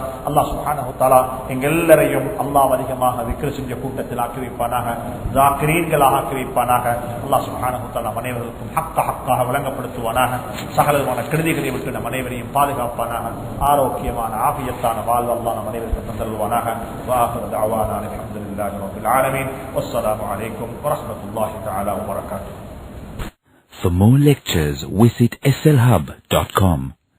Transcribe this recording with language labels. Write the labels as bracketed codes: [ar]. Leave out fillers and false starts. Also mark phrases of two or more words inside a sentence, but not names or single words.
[ar] الله سبحانه وتعالى [ta] எங்கள் எல்லாரையும் அல்லாஹ் அதிகமாக zikr செஞ்ச கூட்டத்தில் ஆக்கி வைப்பானாக, ஸாக்கிரீன்களாக ஆக்கி வைப்பானாக. [ar] الله سبحانه وتعالى [ta] அனைவருக்கும் ஹக்காக விளங்கப்படுத்துவானாக. சகலமான கெடுதிகளை விட்டு நம் அனைவரையும் பாதுகாப்பானாக. ஆரோக்கியமான ஆஃபியத்தான வாழ்வு அல்லாஹ் நம் அனைவருக்கும் தந்தருள்வானாக. [ar] وآخر دعوانا الحمد لله رب العالمين والسلام عليكم ورحمة الله تعالى وبركاته. [en] For more lectures, visit slhub.com.